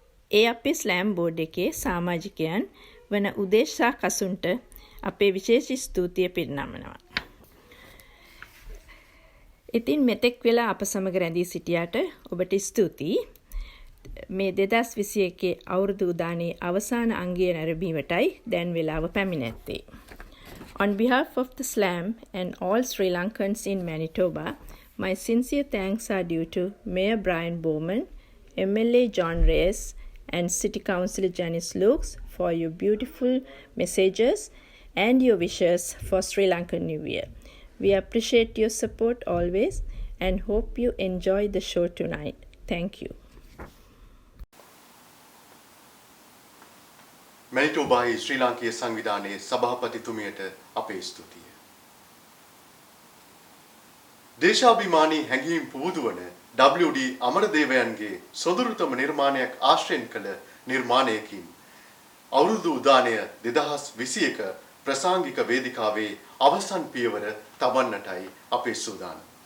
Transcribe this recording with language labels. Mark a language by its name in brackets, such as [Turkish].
[Sinhala] ඒ අපේ ස්ලෑම් බෝඩ් එකේ සමාජිකයන් වන උදේශා කසුන්ට අපේ විශේෂ ස්තුතිය පිරිනමනවා. ඉතින් මෙතෙක් වෙලා අප සමග රැඳී සිටියාට ඔබට ස්තුතියි. මේ 2021 අවුරුදු උදානයේ අවසාන අංගය නැරඹීමටයි දැන් වෙලාව පැමිණෙත්තේ. [English] On behalf of the SLAM and all Sri Lankans in Manitoba, my sincere thanks are due to Mayor Brian Bowman, MLA John Reyes, and City Councillor Janice Lukes for your beautiful messages and your wishes for Sri Lankan New Year. We appreciate your support always and hope you enjoy the show tonight. Thank you. [Sinhala] මැනිටෝබාහි ශ්‍රී ලාංකීය සංවිධානයේ සභාපතිතුමියට අපේ ස්තුතිය. දේශාභිමානී හැඟීම් පුබුදු වන WD අමරදේවයන්ගේ සොඳුරුතම නිර්මාණයක් ආශ්‍රයෙන් කළ නිර්මාණයකින් අවුරුදු උදානය 2021 ප්‍රසංගික වේදිකාවේ අවසන් පියවර තබන්නටයි අපේ සූදානම්.